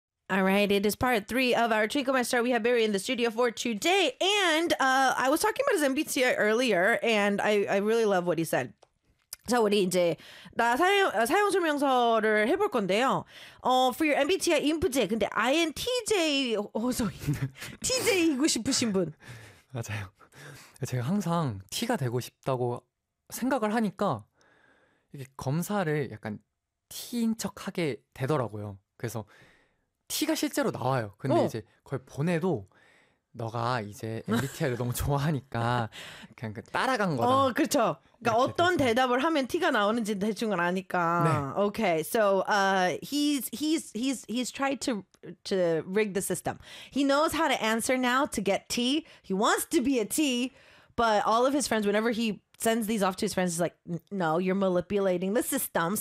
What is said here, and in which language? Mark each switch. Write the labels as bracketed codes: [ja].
[en] All right, it is part three of our Trico Master. We have Barry in the studio for today. And I was talking about his MBTI earlier, and I really love what he said. [ko] 자, 우리 이제 나 사용 설명서를 해볼 건데요. [en] For your [ko] MBTI INFJ, 근데 INTJ 호소인 TJ이고 싶으신 분. 맞아요. 제가 항상 T가 되고 싶다고 생각을 하니까 이게 검사를 약간 T인 척하게 되더라고요. 그래서 T가 실제로 나와요. 근데 이제 그걸 보내도 너가 이제 MBTI를 너무 좋아하니까 그냥 그 따라간 거다. 그렇죠. 그러니까 어떤 돼서. 대답을 하면 T가 나오는지 대충은 아니까. 네. [en] Okay, so he's tried to rig the system. He knows how to answer now to get T. He wants to be a T, but all of his friends, whenever he sends these off to his friends, he's like, no, you're manipulating the system.